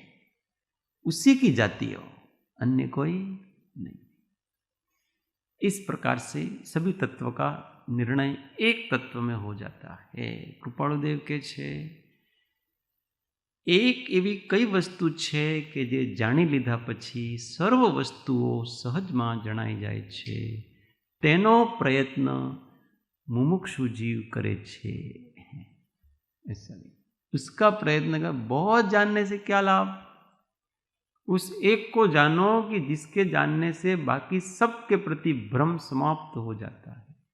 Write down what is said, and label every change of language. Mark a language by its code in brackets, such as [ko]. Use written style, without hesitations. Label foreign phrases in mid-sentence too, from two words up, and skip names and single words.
[hi] उसी की जाति हो, अन्य कोई नहीं। इस प्रकार से सभी तत्व का निर्णय एक तत्व में हो जाता है। [gu] કૃપાળુદેવ કે છે એક એવી કઈ વસ્તુ છે કે જે જાણી લીધા પછી સર્વ વસ્તુઓ સહજમાં જણાઈ જાય છે, તેનો પ્રયત્ન મુમુક્ષુ જીવ કરે છે। [hi] ऐसा नहीं, उसका प्रयत्न का बहुत जानने से क्या लाभ? उस एक को जानो कि जिसके जानने से बाकी सब के प्रति भ्रम समाप्त हो जाता है।